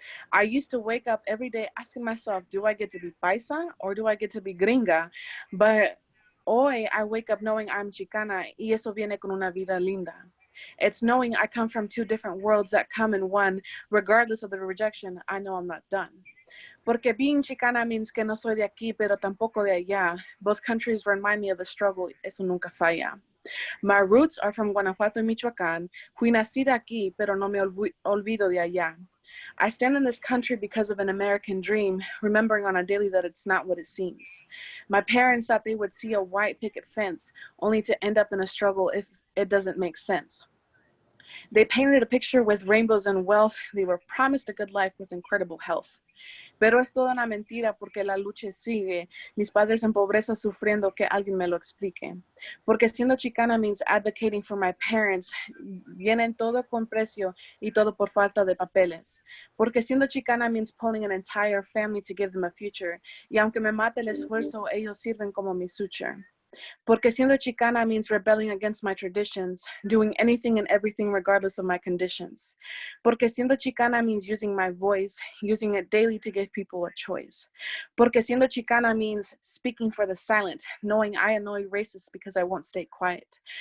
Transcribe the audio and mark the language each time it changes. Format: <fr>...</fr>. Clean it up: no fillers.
<en>I used to wake up every day asking myself, do I get to be paisa or do I get to be gringa? But</en> <es>hoy</es> <en>I wake up knowing I'm</en> <es>Chicana y eso viene con una vida linda.</es> <en>It's knowing I come from two different worlds that come in one. Regardless of the rejection, I know I'm not done.</en> <es>Porque</es> <en>being</en> <es>Chicana</es> <en>means</en> <es>que no soy de aquí, pero tampoco de allá.</es> <en>Both countries remind me of the struggle,</en> <es>eso nunca falla.</es> <en>My roots are from Guanajuato y Michoacán.</en> <es>Fui nacida aquí, pero no me olvido de allá.</es> <en>I stand in this country because of an American dream, remembering on a daily that it's not what it seems. My parents thought they would see a white picket fence, only to end up in a struggle if it doesn't make sense. They painted a picture with rainbows and wealth. They were promised a good life with incredible health.</en> <es>Pero es toda una mentira porque la lucha sigue. Mis padres en pobreza sufriendo, que alguien me lo explique. Porque siendo Chicana</es> <en>means advocating for my parents.</en> <es>Vienen todo con precio y todo por falta de papeles. Porque siendo</es> <en>Chicana means pulling an entire family to give them a future.</en> <es>Y aunque me mate el esfuerzo, ellos sirven como mi suture. Porque siendo</es> <en>Chicana means rebelling against my traditions, doing anything and everything regardless of my conditions.</en> <es>Porque siendo</es> <en>Chicana means using my voice, using it daily to give people a choice.</en> <es>Porque siendo</es> <en>Chicana means speaking for the silent, knowing I annoy racists because I won't stay quiet.</en>